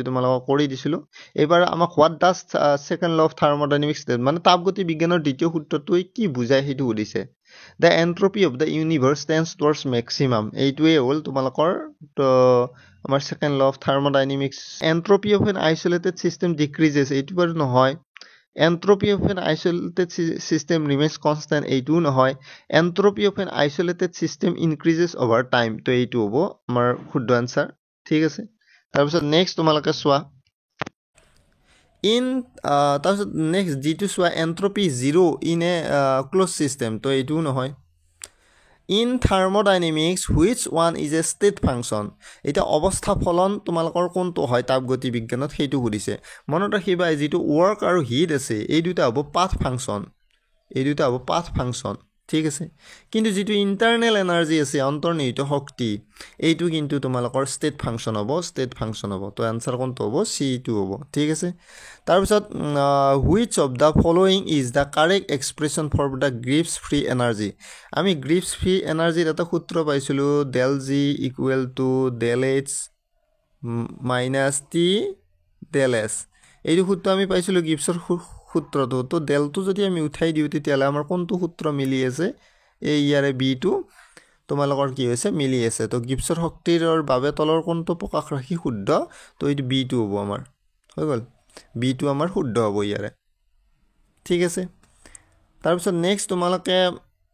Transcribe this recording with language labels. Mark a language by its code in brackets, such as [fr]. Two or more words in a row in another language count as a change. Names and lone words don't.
[as] তোমালোকক কৰি দিছিলোঁ এইবাৰ আমাক [en] what does second law of thermodynamics [as] মানে তাপগতি বিজ্ঞানৰ দ্বিতীয় সূত্ৰটোৱে কি বুজায় [en] সেইটো সুধিছে the entropy of the universe tends towards maximum [as] এইটোৱে হ'ল তোমালোকৰ আমাৰ [en] second law of thermodynamics entropy of an isolated system decreases [as] এইটো বাৰু নহয় [en] Entropy of an isolated system remains constant [as] এইটোও নহয় [en] Entropy of an isolated system increases over time [as] তো এইটো হ'ব আমাৰ শুদ্ধ আনসাৰ ঠিক আছে তাৰপিছত নেক্সট তোমালোকে চোৱা তাৰপিছত নেক্সট যিটো চোৱা [en] entropy zero in a closed system [as] তো এইটোও নহয় [en] in thermodynamics which one is a state function [as] এতিয়া অৱস্থা ফলন তোমালোকৰ কোনটো হয় তাপগতি বিজ্ঞানত সেইটো সুধিছে মনত ৰাখিবা যিটো ৱৰ্ক আৰু হিট আছে এই দুটা হ'ব [en] path function [as] ঠিক আছে কিন্তু যিটো [en] internal energy [as] আছে অন্তৰ্নিহিত শক্তি এইটো কিন্তু তোমালোকৰ [en] state function [as] হ'ব তো এনচাৰ কোনটো হ'ব C2 হ'ব ঠিক আছে তাৰপিছত হুইচ [en] of the following is the correct expression for the Gibbs free energy [as] আমি [en] Gibbs free energy [as] এটা সূত্ৰ পাইছিলোঁ ডেল [en] G equal to del H minus T del S [as] এইটো সূত্ৰ আমি পাইছিলোঁ গ্ৰিপছৰ সূত্ৰটো তো ডেলটো যদি আমি উঠাই দিওঁ তেতিয়াহ'লে আমাৰ কোনটো সূত্ৰ মিলি আছে এই ইয়াৰে বিটো তোমালোকৰ কি হৈছে মিলি আছে তো গ্ৰিপছৰ শক্তিৰ বাবে তলৰ কোনটো প্ৰকাশ ৰাশি শুদ্ধ তো এইটো বিটো হ'ব আমাৰ হৈ গ'ল বিটো আমাৰ শুদ্ধ হ'ব ইয়াৰে ঠিক আছে তাৰপিছত নেক্সট তোমালোকে